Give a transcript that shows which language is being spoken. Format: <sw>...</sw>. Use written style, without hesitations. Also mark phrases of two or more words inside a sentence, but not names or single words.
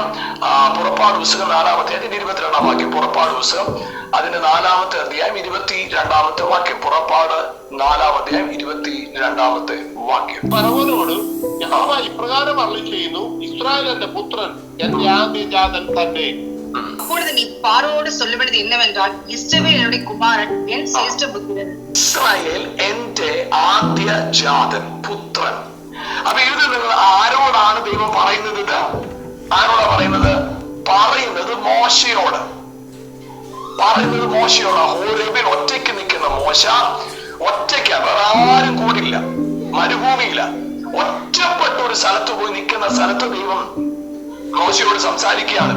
<ml>പുറപ്പാട് പുസ്തകം 4-ാമത്തെ അതിന്റെ 22-ാം വാക്യം. പുറപ്പാട് പുസ്തകം അതിന്റെ 4-ാമത്തെ അധ്യായം 22-ാമത്തെ വാക്യം. പുറപ്പാട് 4-ാം അധ്യായം 22-ാമത്തെ വാക്യം. ഫറവോനോട് യഹോവ ഇപ്രകാരം അരുളിച്ചെയ്യുന്നു, ഇസ്രായേലിന്റെ പുത്രൻ എന്റെ ആദ്യജാതൻ തന്നെ.</ml> <ta>அப்பொழுது நீ பார்வோனோடு சொல்ல வேண்டியது என்னவென்றால், இஸ்ரவேல் என்னுடைய குமாரன், என் சிரேஷ்ட புத்திரன்.</ta> <ml>ഇസ്രായേൽ എന്റെ ആദ്യജാതൻ, പുത്രൻ. അപ്പൊ ഇത് നിങ്ങൾ ആരോടാണ് ദൈവം പറയുന്നത്? ഇത് ആരോടാ പറയുന്നത്? പറയുന്നത് മോശയോട്. ഹോരേബിൽ ഒറ്റയ്ക്ക് നിൽക്കുന്ന മോശ, ഒറ്റയ്ക്ക്, വേറെ ആരും കൂടില്ല, മരുഭൂമിയില്ല, ഒറ്റപ്പെട്ട ഒരു സ്ഥലത്ത് പോയി നിൽക്കുന്ന സ്ഥലത്ത് ദൈവം മോശയോട് സംസാരിക്കുകയാണിത്.</ml>